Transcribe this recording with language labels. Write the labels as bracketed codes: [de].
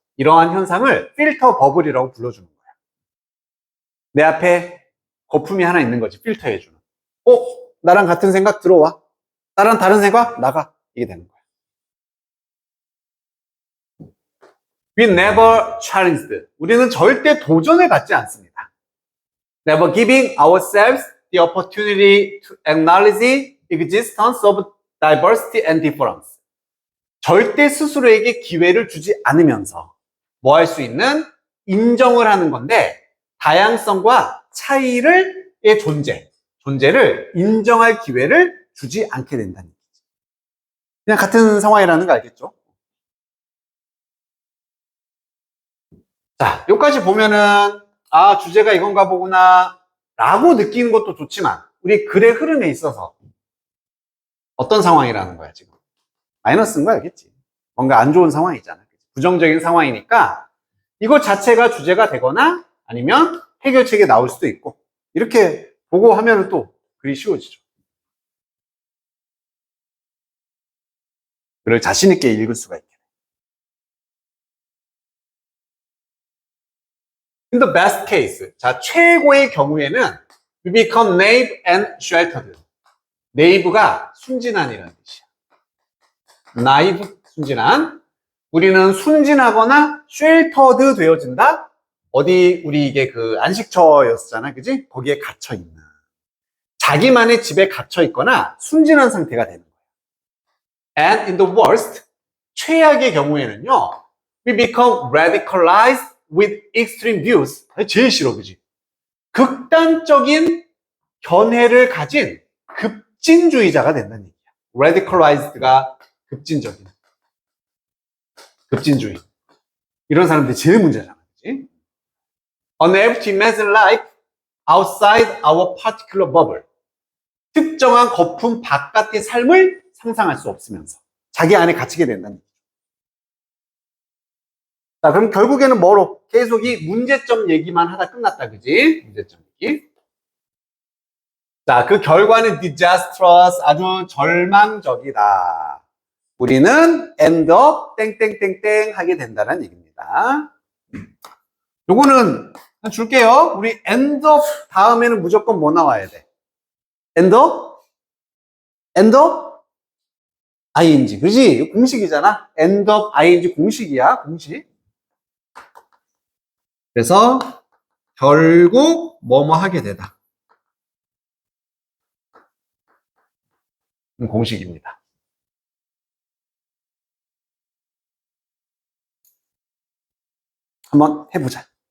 [ko] 이러한 현상을 필터 버블이라고 불러주는 거야. 내 앞에 거품이 하나 있는 거지. 필터해주는. 나랑 같은 생각 들어와. 나랑 다른 생각 나가. 이게 되는 거야. [en] We never challenged. [ko] 우리는 절대 도전을 받지 않습니다. [en] Never giving ourselves the opportunity to acknowledge the existence of diversity and difference. [ko] 절대 스스로에게 기회를 주지 않으면서 뭐 할 수 있는 인정을 하는 건데 다양성과 차이의 존재를 인정할 기회를 주지 않게 된다는 얘기죠. 그냥 같은 상황이라는 거 알겠죠? 자, 여기까지 보면은 주제가 이건가 보구나 라고 느끼는 것도 좋지만 우리 글의 흐름에 있어서 어떤 상황이라는 거야 지금? 마이너스인 거 알겠지? 뭔가 안 좋은 상황이잖아. 부정적인 상황이니까 이것 자체가 주제가 되거나 아니면 해결책이 나올 수도 있고 이렇게 보고 하면 또 글이 쉬워지죠. 글을 자신 있게 읽을 수가 있게. [en] In the best case, [ko] 자 최고의 경우에는 [en] we become naive and sheltered. [ko] naive가 순진한이라는 뜻이야. naive, 순진한. 우리는 순진하거나 sheltered 되어진다. 어디 우리 이게 그 안식처였잖아, 그지? 거기에 갇혀 있는. 자기만의 집에 갇혀 있거나 순진한 상태가 되는 거예요. [en] And in the worst, [ko] 최악의 경우에는요, [en] we become radicalized with extreme views. [ko] 제일 싫어, 그지? 극단적인 견해를 가진 급진주의자가 된다는 얘기야. radicalized가 급진주의. 이런 사람들이 제일 문제잖아, 그지? [en] Unable to imagine life outside our particular bubble. [ko] 특정한 거품 바깥의 삶을 상상할 수 없으면서 자기 안에 갇히게 된다는 얘기죠. 자, 그럼 결국에는 뭐로? 계속 이 문제점 얘기만 하다 끝났다, 그지? 문제점 얘기. 자, 그 결과는 disastrous, 아주 절망적이다. 우리는 end up 땡땡땡땡 하게 된다는 얘기입니다. 요거는 줄게요. 우리 end up 다음에는 무조건 뭐 나와야 돼? end up? ing, 그지? 공식이잖아. end up ing 공식이야, 공식. 그래서 결국 뭐뭐 하게 되다. 공식입니다. 한번 해보자.